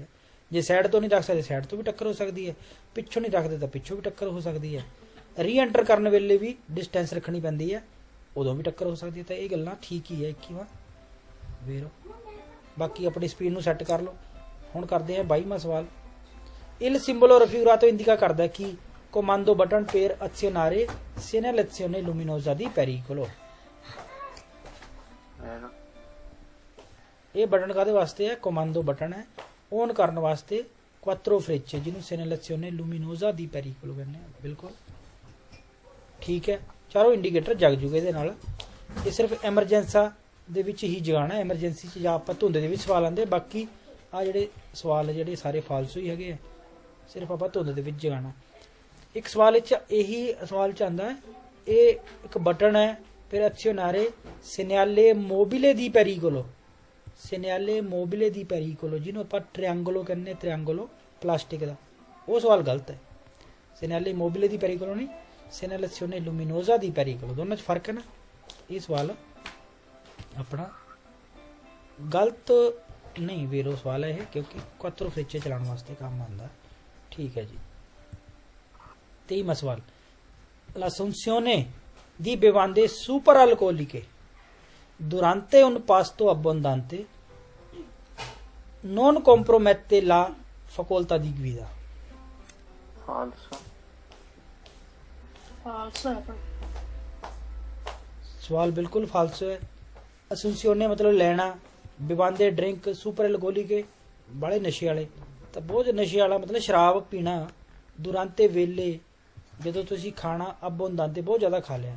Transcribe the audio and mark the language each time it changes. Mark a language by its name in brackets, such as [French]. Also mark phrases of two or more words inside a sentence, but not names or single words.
[Punjabi] ਜੇ ਸਾਈਡ ਤੋਂ ਨਹੀਂ ਰੱਖ ਸਕਦੇ ਸਾਈਡ ਤੋਂ ਵੀ ਟੱਕਰ ਹੋ ਸਕਦੀ ਹੈ, ਪਿੱਛੋਂ ਨਹੀਂ ਰੱਖਦੇ ਤਾਂ ਪਿੱਛੋਂ ਵੀ ਟੱਕਰ ਹੋ ਸਕਦੀ ਹੈ। ਰੀ ਐਂਟਰ ਕਰਨ ਵੇਲੇ ਵੀ ਡਿਸਟੈਂਸ ਰੱਖਣੀ ਪੈਂਦੀ ਹੈ, ਉਦੋਂ ਵੀ ਟੱਕਰ ਹੋ ਸਕਦੀ ਹੈ। ਤਾਂ ਇਹ ਗੱਲਾਂ ਠੀਕ ਹੀ ਹੈ 21ਵਾਂ ਵੇਰੋ। ਬਾਕੀ ਆਪਣੀ ਸਪੀਡ ਨੂੰ ਸੈੱਟ ਕਰ ਲਓ। ਹੁਣ ਕਰਦੇ ਹਾਂ 22ਵਾਂ ਸਵਾਲ। [Italian] il simbolo raffigurato indica [Punjabi] ਕਰਦਾ ਕਿ [Italian] comando button per azionare segnalazione luminosa di pericolo। [Punjabi] ਇਹ ਬਟਨ ਕਾਹਦੇ ਵਾਸਤੇ ਹੈ? ਕਮਾਂਡੋ ਬਟਨ ਹੈ ਔਨ ਕਰਨ ਵਾਸਤੇ। [Italian] quattro frecce [Punjabi] ਜਿਹਨੂੰ [Italian] segnalazione luminosa di pericolo [Punjabi] ਕਹਿੰਦੇ ਆ। ਬਿਲਕੁਲ ਠੀਕ ਹੈ। ਚਾਰੋਂ ਇੰਡੀਕੇਟਰ ਜਗ ਜੂਗੇ ਇਹਦੇ ਨਾਲ। ਇਹ ਸਿਰਫ ਐਮਰਜੈਂਸਾ ਦੇ ਵਿੱਚ ਹੀ ਜਗਾਣਾ, ਐਮਰਜੈਂਸੀ 'ਚ ਜਾਂ ਆਪਾਂ ਧੁੰਦ ਦੇ ਵਿੱਚ ਸਵਾਲ ਆਉਂਦੇ। ਬਾਕੀ ਆ ਜਿਹੜੇ ਸਵਾਲ ਜਿਹੜੇ ਸਾਰੇ ਫਾਲਸੂ ਹੀ ਹੈਗੇ ਆ, ਸਿਰਫ ਆਪਾਂ ਧੁੰਦ ਦੇ ਵਿੱਚ ਜਗਾਣਾ। ਇੱਕ ਸਵਾਲ ਵਿੱਚ ਇਹੀ ਸਵਾਲ 'ਚ ਆਉਂਦਾ ਇਹ ਇੱਕ ਬਟਨ ਹੈ ਫਿਰ [Italian] azionare segnale mobile di pericolo, segnale mobile di pericolo [Punjabi] ਜਿਹਨੂੰ ਆਪਾਂ ਟ੍ਰਾਇੰਗਲੋ ਕਹਿੰਦੇ, ਟ੍ਰਾਇੰਗਲੋ ਪਲਾਸਟਿਕ ਦਾ। ਉਹ ਸਵਾਲ ਗਲਤ ਹੈ। [Italian] segnale mobile di pericolo [Punjabi] ਨਹੀਂ, [Italian] segnalazione luminosa di pericolo, [Punjabi] ਦੋਨਾਂ 'ਚ ਫਰਕ ਹੈ ਨਾ। ਇਹ ਸਵਾਲ ਆਪਣਾ ਗਲਤ ਨਹੀਂ ਵੇਰੋ ਸਵਾਲ ਹੈ ਇਹ, ਕਿਉਂਕਿ [Italian] quattro frecce [Punjabi] ਚਲਾਉਣ ਵਾਸਤੇ ਕੰਮ ਆਉਂਦਾ। ਠੀਕ ਹੈ ਜੀ। 23ਵਾਂ ਸਵਾਲ, [Italian] l'assunzione di bevande superalcoliche durante un pasto abbondante non compromette la facoltà di guida। [Punjabi] ਫਾਲਸਾ ਹੈ। ਸਵਾਲ ਬਿਲਕੁਲ ਫਾਲਸੋ ਹੈ। ਅਸੂਸੀਓਨੇ ਮਤਲਬ ਲੈਣਾ, ਬਿਵਾਂਦੇ ਡਰਿੰਕ, [English] super alcoholic [Punjabi] ਬੜੇ ਨਸ਼ੇ ਵਾਲੇ। ਤਾਂ ਬਹੁਤ ਨਸ਼ੇ ਵਾਲਾ ਮਤਲਬ ਸ਼ਰਾਬ ਪੀਣਾ ਦੁਰਾਂਤੇ ਵੇਲੇ, ਜਦੋਂ ਤੁਸੀਂ ਖਾਣਾ ਅਬੋਂਦਾਂਤੇ ਬਹੁਤ ਜ਼ਿਆਦਾ ਖਾ ਲਿਆ।